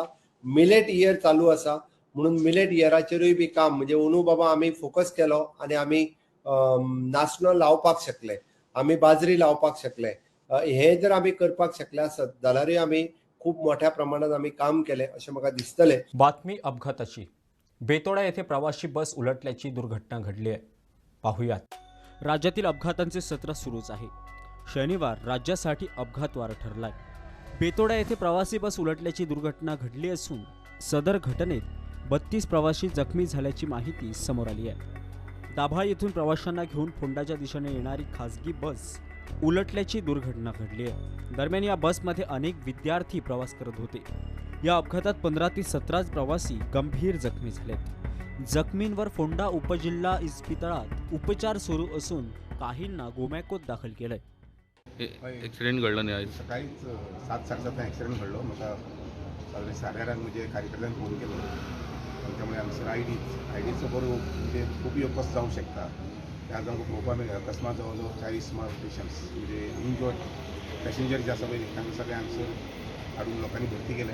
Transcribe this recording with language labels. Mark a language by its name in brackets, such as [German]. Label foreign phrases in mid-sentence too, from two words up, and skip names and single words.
[Konkani] मिलेट इयर चालू आसा म्हणून मिलेट इयराचेरूय बी काम म्हणजे अंदू बाबा आमी फोकस केलो आनी आमी नाचणो लावपाक शकले, आमी बाजरी लावपाक शकले. हे जर आमी करपाक शकले आसत जाल्यारूय आमी खूप मोठ्या प्रमाणात आमी काम केले अशें म्हाका दिसतले. [Marathi] बातमी अपघाताची. बेतोडा येथे प्रवासी बस उलटल्याची दुर्घटना घडली आहे. पाहुयात. राज्यातील अपघातांचे सत्र सुरूच आहे. शनिवार राज्यासाठी अपघातवार ठरलाय. बेतोडा येथे प्रवासी बस उलटल्याची दुर्घटना घडली असून सदर घटनेत 32 प्रवासी जखमी झाल्याची माहिती समोर आली आहे. दाभाळ येथून प्रवाशांना घेऊन फोंडाच्या दिशेने येणारी खासगी बस उलटल्याची दुर्घटना घडली आहे। दरम्यान या बसमध्ये अनेक विद्यार्थी प्रवास करत होते। या अपघातात 15 ते 17 प्रवासी गंभीर जखमी झालेत। जखमींवर फोंडा उपजिल्हा इस्पितळात उपचार सुरू असून काहींना गोमॅकोत दाखल केलंय। ॲक्सिडेंट घडला नाही आज [Konkani] सकाळीच 7:07 ॲक्सिडेंट घडलो. म्हाका सगळे 8:30 म्हणजे कार्यकर्त्यांनी फोन केलो. त्यामुळे आमचं आयडीचो बरो म्हणजे उपयोग कसो जावंक शकता ते आज आमकां पळोवपाक मेळ्ळा. अकस्मात जवळ जवळ 40 पेशंट्स म्हणजे [English] injured passenger [Konkani] जे आसा पळय तांकां सगळ्यांचं हाडून लोकांनी भरती केले.